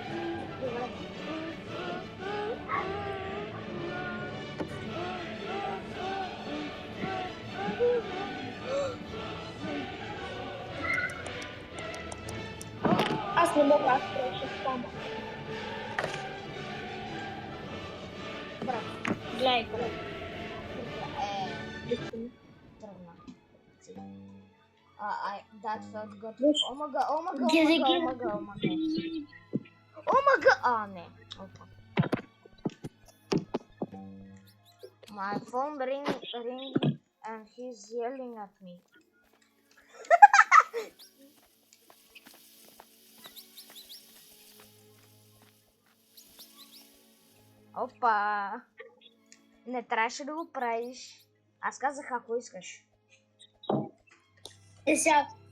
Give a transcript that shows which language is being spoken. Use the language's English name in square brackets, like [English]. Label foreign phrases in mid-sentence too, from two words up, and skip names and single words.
[Bulgarian] Аз не мога, аз ще стана. Брат, Гледай, брат. тръгна. [English] That felt good. [Bulgarian] Виж. Омага. Не. Опа. [English] My phone ring and he's yelling at me. [Bulgarian] Опа! Не трябваше да го правиш. Аз казах, ако искаш. И сега...